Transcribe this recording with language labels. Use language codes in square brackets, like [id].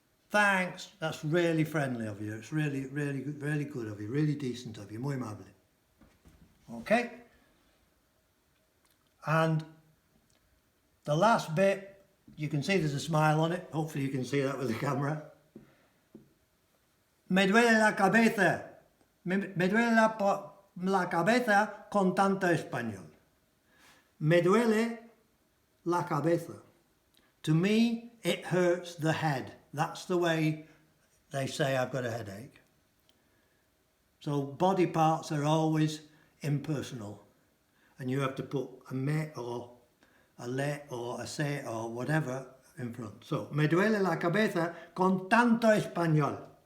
[en] Thanks, that's really friendly of you. It's really, really, really good of you. Really decent of you. [es] Muy amable. [en] Okay? And the last bit, you can see there's a smile on it. Hopefully you can see that with the camera. [es] Me duele la cabeza. Me duele la cabeza con tanto español. Me duele la cabeza. [en] To me, it hurts the head. That's the way they say I've got a headache. So body parts are always impersonal. And you have to put a me or a le or a se or whatever in front. [es] So, me duele la cabeza con tanto español.